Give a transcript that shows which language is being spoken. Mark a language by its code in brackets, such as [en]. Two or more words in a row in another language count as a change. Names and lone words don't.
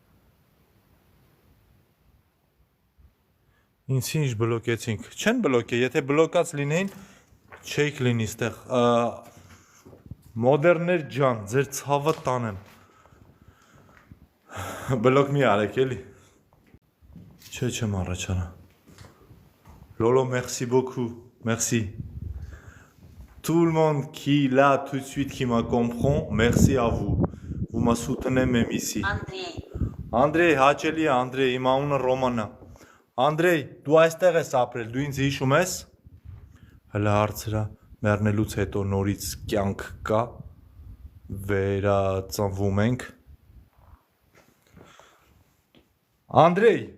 [hy] Ինձ ինչ բլոկեցինք, չեն բլոկե, եթե բլոկած լինեին, չէիք լինի ստեղ, մոդերներ ջան, ձեր ցավը տանեմ, բլոկ մի արեք էլի, չէ չեմ առաջանա, [fr] Lolo, merci beaucoup, merci, tout le monde qui là tout de suite qui m'a comprend, merci à vous m'a soutenez même ici, Andrei, [hy] հաճելի է, Andrei, իմ անունը Ռոմանա, Andrei, դու այստեղ ես ապրել, դու ինձ հիշում ես, հլա հարցրա, մեռնելուց հետո նորից կյանք կա, վերածնվում ենք, Անդրեյ,